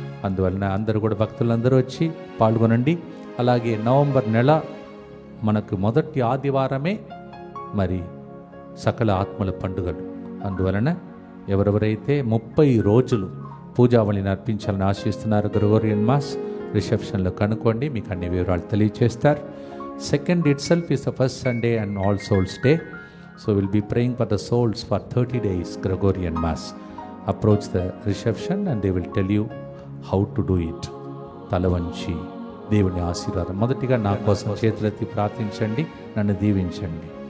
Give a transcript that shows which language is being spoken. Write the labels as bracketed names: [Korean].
[Telugu] అందువలన అందరూ కూడా భక్తులందరూ వచ్చి పాల్గొనండి. అలాగే నవంబర్ నెల మనకు మొదటి ఆదివారమే మరి సకల ఆత్మల పండుగలు. అందువలన ఎవరెవరైతే 30 రోజులు పూజావళిని అర్పించాలని ఆశిస్తున్నారు గ్రెగోరియన్ మాస్ రిసెప్షన్లో కనుక్కోండి, మీకు అన్ని వివరాలు తెలియచేస్తారు. [English] 2nd itself is the first Sunday and All Souls Day. So we'll be praying for the souls for 30 days Gregorian Mass. Approach the reception and they will tell you how to do it. [Telugu] తలవంచి దేవుని ఆశీర్వాదం. మొదటిగా నా కోసం చేతులెత్తి ప్రార్థించండి, నన్ను దీవించండి.